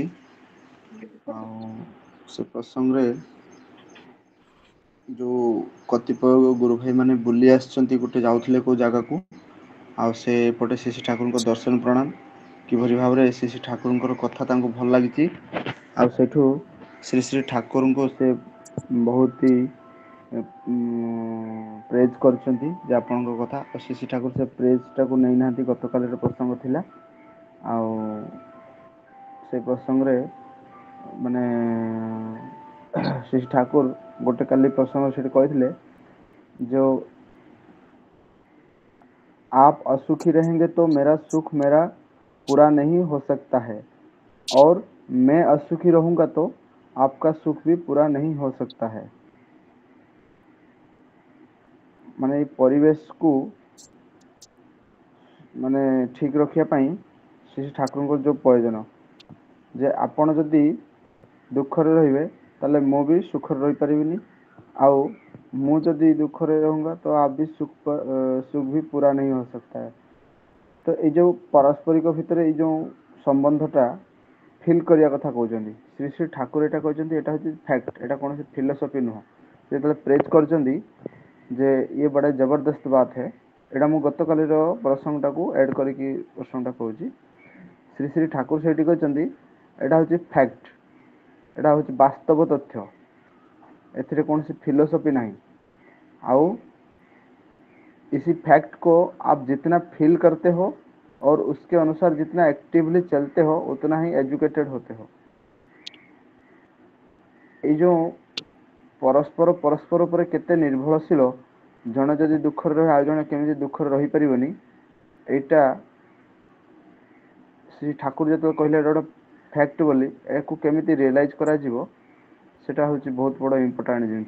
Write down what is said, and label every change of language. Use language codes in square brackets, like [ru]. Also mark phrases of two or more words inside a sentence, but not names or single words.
[or] ଆଉ ସେ ପ୍ରସଙ୍ଗରେ ଯୋଉ କତିପୟ ଗୁରୁ ଭାଇ ମାନେ ବୁଲି ଆସିଛନ୍ତି, ଗୋଟେ ଯାଉଥିଲେ କୋଉ ଜାଗାକୁ, ଆଉ ସେ ଏପଟେ ଶ୍ରୀ ଠାକୁରଙ୍କ ଦର୍ଶନ ପ୍ରଣାମ କିଭଳି ଭାବରେ ଶ୍ରୀ ଠାକୁରଙ୍କର କଥା ତାଙ୍କୁ ଭଲ ଲାଗିଛି, ଆଉ ସେଇଠୁ ଶ୍ରୀ ଠାକୁରଙ୍କୁ ସେ ବହୁତ ହି ପ୍ରେଜ୍ କରିଛନ୍ତି ଯେ ଆପଣଙ୍କ କଥା, ଶ୍ରୀ ଠାକୁର ସେ ପ୍ରେଜଟାକୁ ନେଇନାହାନ୍ତି। ଗତକାଲିର ପ୍ରସଙ୍ଗ ଥିଲା, ଆଉ ସେ ପ୍ରସଙ୍ଗରେ ମାନେ ଶ୍ରୀ ଠାକୁର ଗୋଟେ କାଲି ପ୍ରସଙ୍ଗ ସେଠି କହିଥିଲେ, ଯୋଉ [hi] आप असुखी रहेंगे तो मेरा सुख मेरा पूरा नहीं हो सकता है, और मैं असुखी रहूंगा तो आपका सुख भी पूरा नहीं हो सकता है। [or] ମାନେ ଏଇ ପରିବେଶକୁ ମାନେ ଠିକ ରଖିବା ପାଇଁ ଶ୍ରୀ ଠାକୁରଙ୍କର ଯୋଉ ପ୍ରୟୋଜନ, ଯେ ଆପଣ ଯଦି ଦୁଃଖରେ ରହିବେ ତାହେଲେ ମୁଁ ବି ସୁଖରେ ରହିପାରିବିନି, ଆଉ ମୁଁ ଯଦି ଦୁଃଖରେ [hi] रहूंगा तो आप भी सुख भी पूरा नहीं हो सकता है। [or] ତ ଏଇ ଯୋଉ ପାରସ୍ପରିକ ଭିତରେ ଏଇ ଯୋଉ ସମ୍ବନ୍ଧଟା ଫିଲ୍ କରିବା କଥା କହୁଛନ୍ତି ଶ୍ରୀ ଠାକୁର, ଏଇଟା କହିଛନ୍ତି, ଏଇଟା ହଉଛି ଫ୍ୟାକ୍ଟ, ଏଇଟା କୌଣସି ଫିଲୋସଫି ନୁହଁ। ଯେତେବେଳେ ପ୍ରେଜ୍ କରିଛନ୍ତି ଯେ [hi] ये बड़ा ज़बरदस्त बात है, [or] ଏଇଟା ମୁଁ ଗତକାଲିର ପ୍ରସଙ୍ଗଟାକୁ ଆଡ୍ କରିକି ପ୍ରସଙ୍ଗଟା କହୁଛି। ଶ୍ରୀ ଠାକୁର ସେଇଠି କହିଛନ୍ତି ଏଇଟା ହଉଛି ଫ୍ୟାକ୍ଟ, ଏଇଟା ହଉଛି ବାସ୍ତବ ତଥ୍ୟ, ଏଥିରେ କୌଣସି ଫିଲୋସଫି ନାହିଁ। [hi] ଆଉ इसी फैक्ट को आप जितना फील करते हो और उसके अनुसार जितना एक्टिवली चलते हो उतना ही एजुकेटेड होते हो। [or] ଏଇ ଯୋଉ ପରସ୍ପର ଉପରେ କେତେ ନିର୍ଭରଶୀଳ, ଜଣେ ଯଦି ଦୁଃଖରେ ରହେ ଆଉ ଜଣେ କେମିତି ଦୁଃଖରେ ରହିପାରିବନି, ଏଇଟା ଶ୍ରୀ ଠାକୁର ଯେତେବେଳେ କହିଲେ ଏଇଟା ଗୋଟେ ଫ୍ୟାକ୍ଟ ବୋଲି, ଏହାକୁ କେମିତି ରିଏଲାଇଜ୍ କରାଯିବ ସେଟା ହେଉଛି ବହୁତ ବଡ଼ ଇମ୍ପୋର୍ଟାଣ୍ଟ ଜିନିଷ।